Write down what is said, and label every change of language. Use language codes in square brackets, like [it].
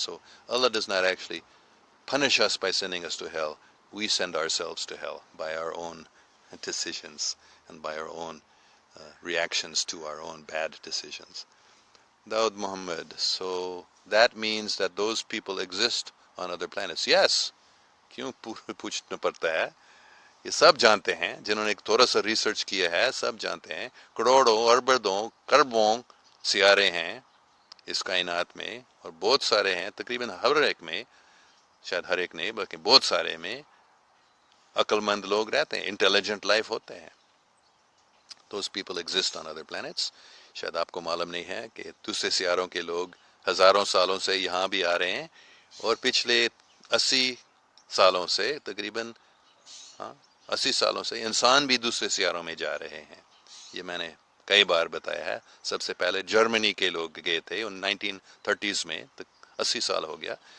[en] So Allah does not actually punish us by sending us to hell. We send ourselves to hell by our own decisions and by our own reactions to our own bad decisions. Daud Muhammad, so that means that those people exist on other planets. Yes. [ur] کیوں پوچھنا پڑتا ہے؟ یہ سب جانتے ہیں، جنہوں نے ایک تھوڑا سا ریسرچ کیا ہے سب جانتے ہیں. کروڑوں اربوں کربوں سیارے ہیں اس کائنات میں، اور بہت سارے ہیں، تقریباً ہر ایک میں، شاید ہر ایک نہیں بلکہ بہت سارے میں عقل مند لوگ رہتے ہیں، انٹیلیجنٹ لائف ہوتے ہیں. [en] Those people exist on other planets. [ur] شاید آپ کو معلوم نہیں ہے کہ دوسرے سیاروں کے لوگ ہزاروں سالوں سے یہاں بھی آ رہے ہیں، اور پچھلے 80 سالوں سے تقریباً 80 سالوں سے انسان بھی دوسرے سیاروں میں جا رہے ہیں. یہ میں نے کئی بار بتایا ہے. سب سے پہلے جرمنی کے لوگ گئے تھے 1930s میں، 80 سال ہو گیا.